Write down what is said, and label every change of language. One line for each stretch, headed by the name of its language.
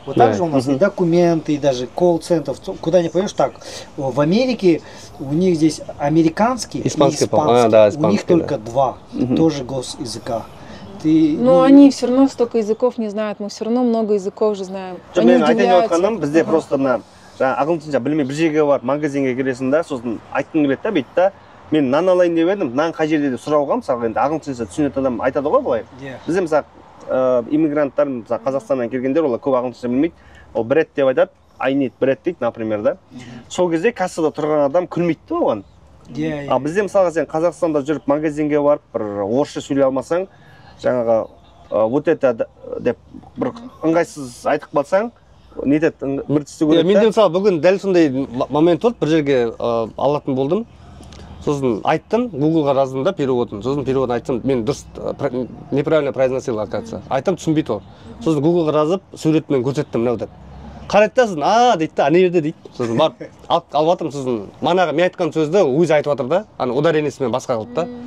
Russian: Вот так же у нас и документы, и даже колл-центр. Куда не пойдешь, так. В Америке у них здесь американский и испанский. Да, у них только два, тоже госязыка. Но они все равно столько языков не знают, мы все равно много языков же знаем. Они
Kazakh: Мен айтайын
Russian: удивляются.
Kazakh: отқаным, бізде просто мына ағылшынша білмей бір жерге барып магазинге кіресің да, сосын айтқың келеді да, бүйтіп та, мен нан алайын деп едім, нан қай жерде деп сұрауға, мысалы енді ағылшынша түсінетін адам айтады ғой былай. Бізде мысалы иммигранттар, мысалы Қазақстаннан келгендер, олар көп ағылшынша білмейді, ол бред деп айтады,
English: I need bread
Kazakh: дейді, например, да. Сол кезде кассада тұрған адам күлмейді да оған. А бізде мысалға сен Қазақстанда жүріп магазинге барып, бір орысша сөйлей алмасаң, жаңағы
Russian: вот это
Kazakh: деп бір ыңғайсыз айтып қалсаң, нетеді, бір түсті көреді. Менде мысалы бүгін дәл сондай момент болды, бір жерге алатын болдым. Сосын айттым, Google-ға жаздым да переводын. Сосын переводын айттым, мен дұрыс
Russian: неправильно произносил, оказывается.
Kazakh: Айттым, түсінбейді ол. Сосын Google-ға жазып, суретмен көрсеттім, мынау деп. Қарайды да, сосын, дейді да, ана жерде дейді. Сосын барып алып жатырмын, сосын манағы мен айтқан сөзді өзі айтып жатыр да, ударениесімен басқа қылып та.